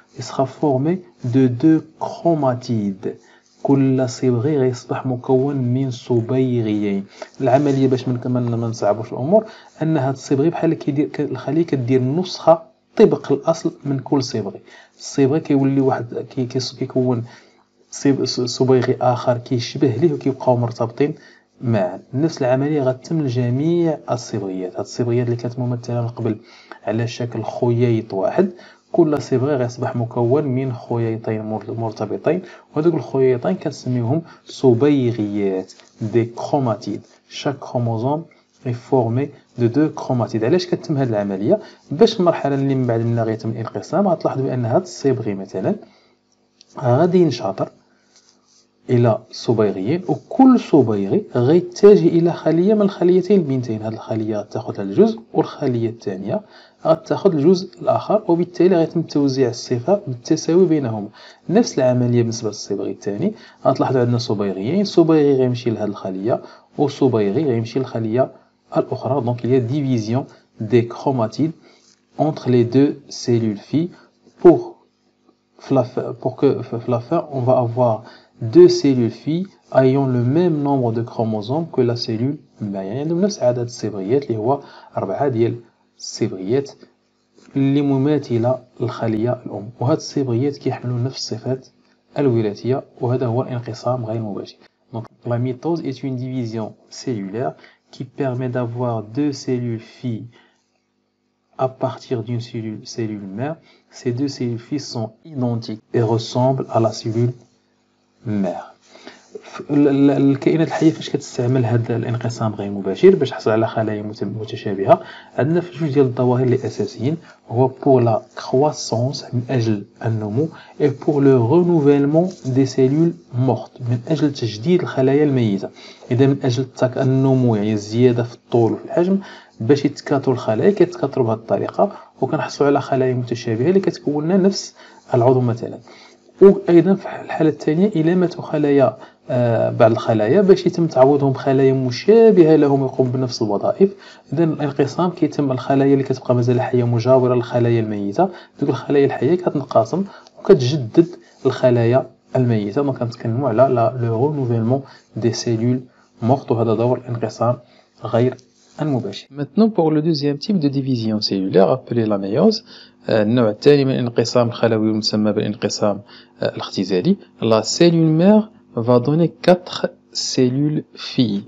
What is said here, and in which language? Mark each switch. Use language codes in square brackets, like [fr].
[fr] Il sera formé de 2 chromatides. [ar] كل صبغي غيصبح مكون من صبيغيين. العمليه باش ما نصعبوش الامور ان هاد الصبغي بحال كيدير الخليه كدير نسخه طبق الاصل من كل صبغي. الصبغي كيولي واحد كيكون صبيغي اخر كيشبه ليه وكيبقاو مرتبطين معا. نفس العمليه غتتم لجميع الصبغيات. هاد الصبغيات اللي كانت ممثله من قبل على شكل خييط واحد، كل صبغي غيصبح مكون من خييطين مرتبطين، وهذوك الخييطين كنسميوهم صبيغيات دي كروماتيد. [fr] chaque chromosome est formé de 2 chromatides. [ar] علاش كتتم هذه العمليه؟ باش المرحله اللي من بعد منها غيتم الانقسام غتلاحظوا بان هذا الصبغي مثلا غادي ينشطر الى صبيغيين، وكل صبيغي غيتجه الى خليه من الخليتين البنتين. هذه الخليه تاخذ الجزء والخليه الثانيه غتاخذ الجزء الاخر، وبالتالي غيتم توزيع الصفه بالتساوي بينهما. نفس العمليه بالنسبه للصبغي الثاني. غتلاحظوا عندنا صبيغيين، صبيغي غيمشي لهذه الخليه وصبيغي غيمشي للخليه الاخرى. [fr] دونك il y a division des chromatides entre les deux cellules filles pour que à la fin on va avoir deux cellules filles ayant le même nombre de chromosomes que la cellule mère. [ar] يعني عندهم نفس عدد الصبغيات اللي هو 4 ديال الصبغيات اللي مماثلة للخلية الأم، وهاد الصبغيات كيحملوا نفس الصفات الوراثية، وهذا هو الانقسام غير المباشر. [fr] Donc la mitose est une division cellulaire qui permet d'avoir deux cellules filles à partir d'une cellule mère. Ces deux cellules filles sont identiques et ressemblent à la cellule mère. [ar] الكائنات الحيه فاش كتستعمل هذا الانقسام غير مباشر باش تحصل على خلايا متشابهه، عندنا في جوج ديال الظواهر اللي اساسيين، هو [fr] بور لا كرواسونس [ar] من اجل النمو، [fr] اي بور لو رونوفيلمون دي سيلول مورت [ar] من اجل تجديد الخلايا الميته. اذا من اجل النمو يعني الزياده في الطول وفي الحجم، باش يتكاثروا الخلايا كيتكاثروا بهذه الطريقه وكنحصلوا على خلايا متشابهه اللي كتكون لنا نفس العضو مثلا. وايضا في الحاله الثانيه الى ماتوا خلايا بعض الخلايا باش يتم تعويضهم بخلايا مشابهه لهم يقوم بنفس الوظائف. اذا الانقسام كيتم الخلايا اللي كتبقى مازال حيه مجاوره للخلايا الميته، دوك الخلايا الحيه كتنقسم وكتجدد الخلايا الميته. دونك كنتكلموا على [fr] لو رونوفيلمون دي سيلول مورت، [ar] وهذا دور الانقسام غير المباشر. [fr] Maintenant pour le deuxième type de division cellulaire appelé la méiose، [ar] النوع الثاني من الانقسام الخلوي المسمى بالانقسام الاختزالي. [fr] La cellule mère va donner 4 cellules filles.